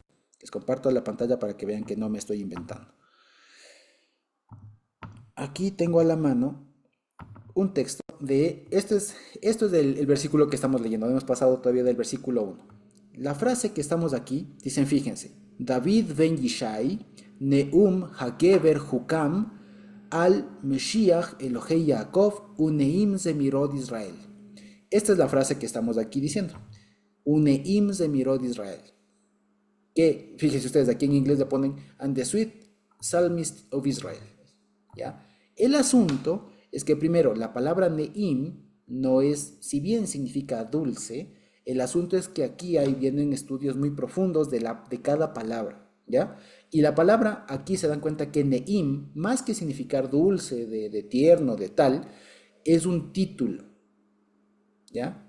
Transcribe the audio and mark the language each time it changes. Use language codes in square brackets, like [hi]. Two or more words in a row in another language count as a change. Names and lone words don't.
[es] Les comparto la pantalla para que vean que no me estoy inventando. Aquí tengo a la mano un texto esto es el versículo que estamos leyendo, no hemos pasado todavía del versículo 1. La frase que estamos aquí, dicen, fíjense, [he] דוד בן ישי נאם הגבר הקם על משיח אלהי יעקב ונעים זמרות ישראל. [es] Esta es la frase que estamos aquí diciendo. [he] ונעים זמרות ישראל. [es] Que, fíjense ustedes, aquí en inglés le ponen, [en] and the sweet psalmist of Israel. [es] ¿Ya? El asunto es que primero, la palabra Neim no es, si bien significa dulce, el asunto es que aquí vienen estudios muy profundos de cada palabra, ¿ya? Y la palabra, aquí se dan cuenta que Neim, más que significar dulce, de tierno, de tal, es un título, ¿ya?